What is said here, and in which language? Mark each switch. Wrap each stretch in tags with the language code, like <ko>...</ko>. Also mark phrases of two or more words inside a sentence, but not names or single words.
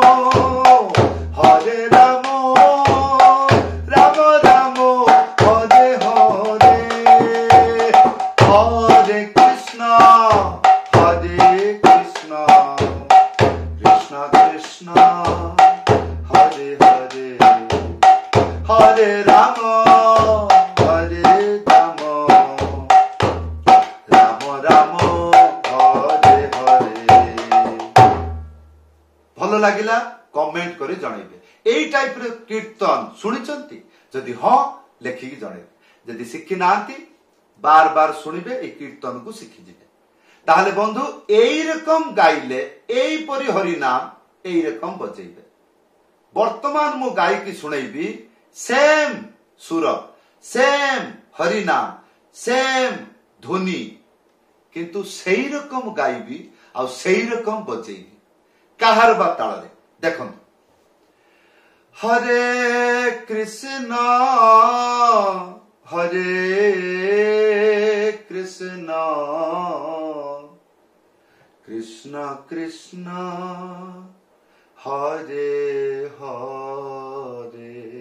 <sa>राम राम हरे हरे हरे कृष्ण कृष्ण कृष्ण हरे हरे हरे राम राम हरे हरे।</sa> <or>ଭଲ ଲାଗିଲା କମେଣ୍ଟ କରି ଜଣେଇବେ। ଏଇ ଟାଇପ ରେ କୀର୍ତ୍ତନ ଶୁଣିଛନ୍ତି ଯଦି ହଁ ଲେଖିକି ଜଣେଇବେ। ଯଦି ଶିଖି ନାହାନ୍ତି ବାର ବାର ଶୁଣିବେ ଏ କୀର୍ତ୍ତନ କୁ ଶିଖି ଯିବେ ତାହାଲେ ବନ୍ଧୁ ଏଇ ରକମ ଗାଇଲେ ଏଇ ପରି ହରି ନାମ ଏଇ ରକମ ବଜେଇବେ ବର୍ତ୍ତମାନ ମୁଁ ଗାଇ କି ଶୁଣେଇବି ସେମ ସୁର ସେମ ହରି ନାମ ସେମ ଧ୍ୱନି କିନ୍ତୁ ସେଇ ରକମ ଗାଇବି ଆ ସେଇ ରକମ ବଜେଇବି କାହାର ବା ତାଳେ ଦେଖନ</or> <sa>हरे कृष्ण कृष्ण कृष्ण हरे हरे</sa>